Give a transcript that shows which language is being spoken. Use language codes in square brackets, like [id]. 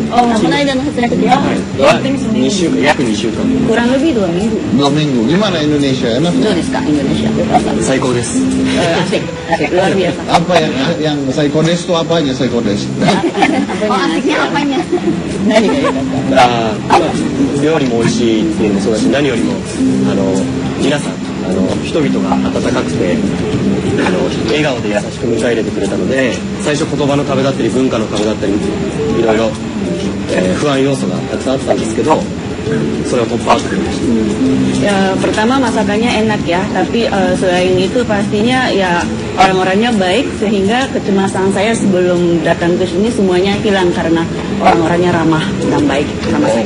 [id] Oh, pernah dan hasilnya kedua. [ja] 2週間、約2週間。 [id] Kurang lebih 2 minggu. 2 minggu. Gimana Indonesia? Enak? Itu Kak Indonesia. [ja] 最高です。 [id] Asik, luar biasa. Apa yang psychodes itu apanya psychodes? Oh asiknya apanya? [ja] 何が良かった？料理も美味しいっていうのもそうだし、何よりも皆さん人々が温かくて笑顔で優しく迎え入れてくれたので、最初言葉の壁だったり文化の壁だったりいろいろ、不安要素がたくさんあったんですけど、それを突破してくれました。 [id] Ya, pertama masakannya enak ya, tapi selain itu pastinya ya orang-orangnya baik, sehingga kecemasan saya sebelum datang ke sini semuanya hilang karena orang-orangnya ramah dan baik sama saya.